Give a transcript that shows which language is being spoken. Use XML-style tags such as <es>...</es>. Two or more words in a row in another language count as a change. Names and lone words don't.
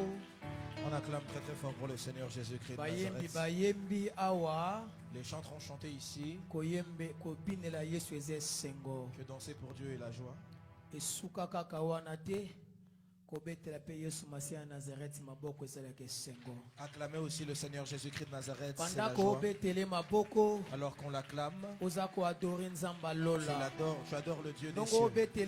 <fr>On acclame très très fort pour le Seigneur Jésus-Christ de</fr> <ln>Bayembi</ln> <fr>Nazareth.</fr> <ln>bayembi awa.</ln> <fr>Les chants ont chanté ici.</fr> <ln>Koyembe kobinela Yesu eze sengo.</ln> <fr>Que danser pour Dieu est la joie.</fr> <ln>Esuka kaka wana te.</ln> <fr>Acclamez aussi le Seigneur Jésus-Christ de Nazareth. C'est la joie. Alors qu'on l'acclame, tu adores le Dieu des cieux.</fr>